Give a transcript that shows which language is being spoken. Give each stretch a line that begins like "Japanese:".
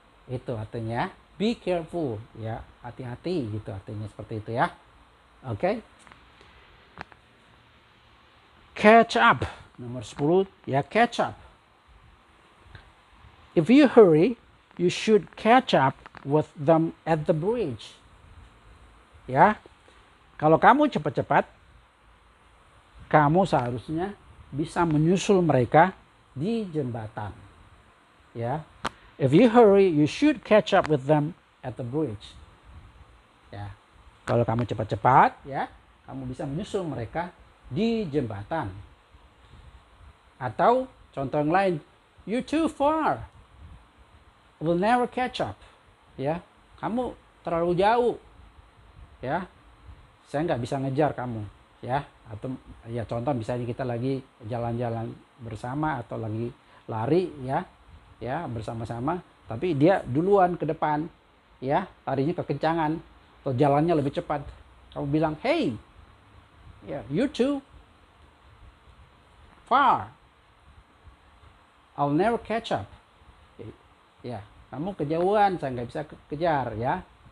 Indonesian: Itu artinya be careful ya, hati-hati gitu artinya seperti itu ya. Oke. Catch up. Nomor 10 ya, catch up.
English: If you hurry, you should catch up with them at the bridge.
Indonesian: Ya. Kalau kamu cepat-cepat, kamu seharusnya bisa menyusul mereka di jembatan. Ya.
English: If you hurry, you should catch up with them at the bridge.
Indonesian: Ya. Kalau kamu cepat-cepat, ya, kamu bisa menyusul mereka di jembatan. Atau contoh yang lain,
English: you're too far, we'll never catch up.
Indonesian: Ya, kamu terlalu jauh. Ya, saya nggak bisa ngejar kamu. Ya, atau ya contoh misalnya kita lagi jalan-jalan bersama atau lagi lari ya bersama-sama, tapi dia duluan ke depan, ya larinya kekencangan atau jalannya lebih cepat. Kamu bilang,
English: hey, you're too far, I'll never catch up.
Indonesian: Ya, kamu kejauhan, saya nggak bisa kejar ya.